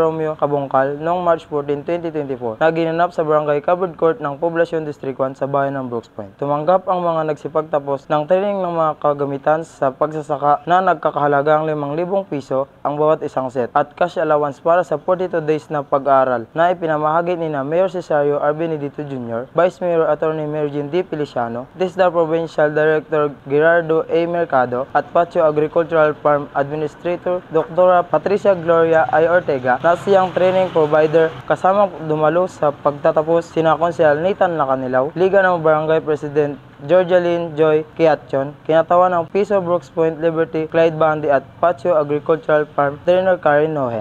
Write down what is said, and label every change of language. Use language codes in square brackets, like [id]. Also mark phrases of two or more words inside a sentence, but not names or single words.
[tl] Romeo Cabongcal noong March 14, 2024 na ginanap sa Barangay Covered Court ng Poblacion District 1 sa bayan ng Brooks Point. Tumanggap ang mga nagsipagtapos ng training ng mga kagamitan sa pagsasaka na nagkakahalagang 5,000 piso ang bawat isang set at [en] cash allowance [tl] para sa 42 days na pag-aaral na ipinamahagi ni na Mayor Cesario R. Benedito Jr., Vice Mayor Attorney Mergin D. Feliciano, TESDA Provincial Director Gerardo A. Mercado at Patio Agricultural Farm Administrator Dr. Patricia Gloria I. Ortega na siyang [en] training provider [tl] kasama dumalo sa pagtatapos sina Konsehal Nathan Lacanilaw, Liga ng Barangay President Georgialine Joy Kiatchon, kinatawan ng Piso Brooks Point Liberty Clyde Bandi at Patio Agricultural Farm Trainer Karen Nohen.